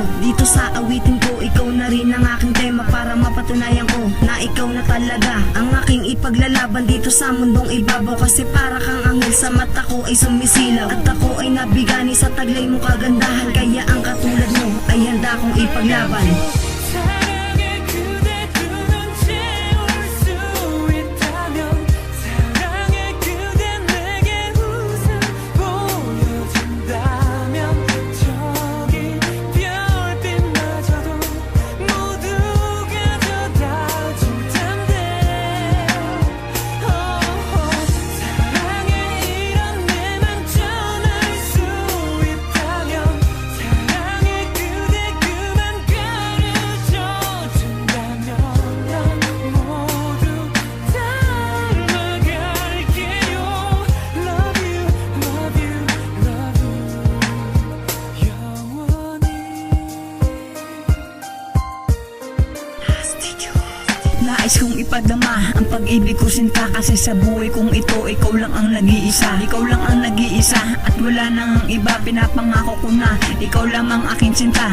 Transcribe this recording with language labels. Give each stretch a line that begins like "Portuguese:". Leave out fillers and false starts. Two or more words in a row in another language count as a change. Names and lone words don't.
Filipino: Dito sa awitin ko, ikaw na rin ang aking tema, para mapatunayan ko na ikaw na talaga ang aking ipaglalaban dito sa mundong ibabaw. Kasi para kang anghel sa mata ko ay sumisilaw, at ako ay nabigani sa taglay mo kagandahan. Kaya ang katulad mo ay handa kong ipaglaban.
Korean: 사랑의 그대 두 눈 채울 수 있다면 사랑의 그대 내게 웃음 보여준다면 저기 별빛마저도 모두가 다 준단데 사랑의 이런 내맘 전할 수 있다면 사랑의 그대 그만 가르쳐 준다면 난 모두 닮아갈게요.
English: Love you, love you, love you 영원히.
Filipino: Nais kong ipadama ang pag-ibig ko sinta, kasi sa buhay kong ito ikaw lang ang nag-iisa. Ikaw lang ang nag-iisa at wala nang iba. Pinapangako ko na ikaw lamang aking sinta.